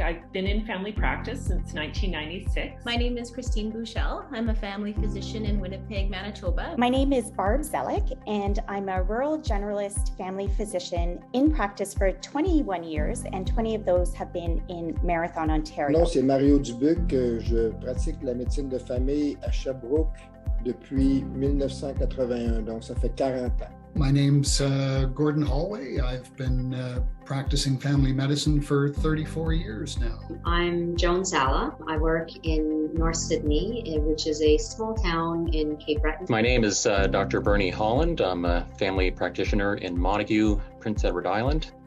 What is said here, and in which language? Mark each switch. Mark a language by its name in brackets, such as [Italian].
[English] I've been in family practice since 1996. My name is Christine Buchel. I'm a family physician in Winnipeg, Manitoba. My name is Barb Zelek, and I'm a rural generalist family physician in practice for 21 years, and 20 of those have been in Marathon, Ontario. [French] Mon nom, c'est Mario Dubuc. Je pratique la médecine de famille à Sherbrooke depuis 1981, donc ça fait 40 ans. [English] My name's Gordon Holloway. I've been practicing family medicine for 34 years now. I'm Joan Sala. I work in North Sydney, which is a small town in Cape Breton. My name is Dr. Bernie Holland. I'm a family practitioner in Montague, Prince Edward Island.